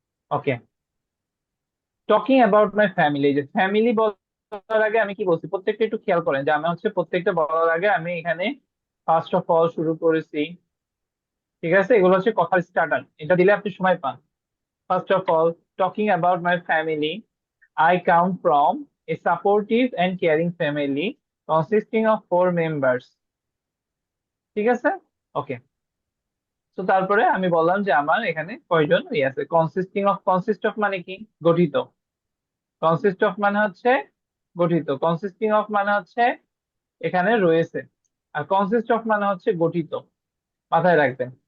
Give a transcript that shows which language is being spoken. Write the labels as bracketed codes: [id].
[en] Okay, talking about my family. [bn] যে family বলার আগে আমি কি বলছি প্রত্যেকটা একটু খেয়াল করেন, যে আমি হচ্ছে প্রত্যেকটা বলার আগে আমি এখানে [en] first of all [bn] শুরু করেছি, ঠিক আছে? এগুলো হচ্ছে কথার স্টার্টার, এটা দিলে আপনি সময় পান। [en] First of all, talking about my family, I come from a supportive and caring family consisting of 4 members। [bn] ঠিক আছে? ওকে। তো তারপরে আমি বললাম যে আমার এখানে কয়জন আছে। কনসিস্টিং অফ, কনসিস্ট অফ মানে কি? গঠিত। কনসিস্ট অফ মানে হচ্ছে গঠিত, কনসিস্টিং অফ মানে হচ্ছে এখানে রয়েছে, আর কনসিস্ট অফ মানে হচ্ছে গঠিত। মাথায় রাখবেন।